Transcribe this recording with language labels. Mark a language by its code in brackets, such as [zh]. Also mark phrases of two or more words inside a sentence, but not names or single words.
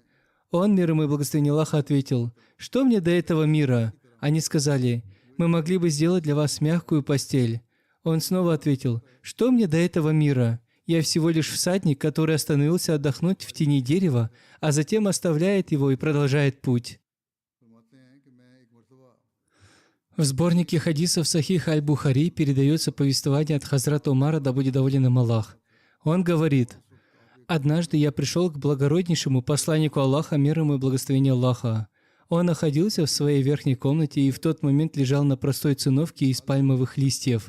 [ru] Он, мир ему и благословение Аллаха, ответил: «Что мне до этого мира?» Они сказали: «Мы могли бы сделать для вас мягкую постель». Он снова ответил: «Что мне до этого мира?» Я всего лишь всадник, который остановился отдохнуть в тени дерева, а затем оставляет его и продолжает путь. [ur] फरमाते हैं कि मैं एक मरतबा [ru] В сборнике хадисов Сахих Аль-Бухари передается повествование от Хазрата Умара, да будет доволен им Аллах. Он говорит: «Однажды я пришел к благороднейшему посланнику Аллаха, мир ему и благословение Аллаха. Он находился в своей верхней комнате и в тот момент лежал на простой циновке из пальмовых листьев.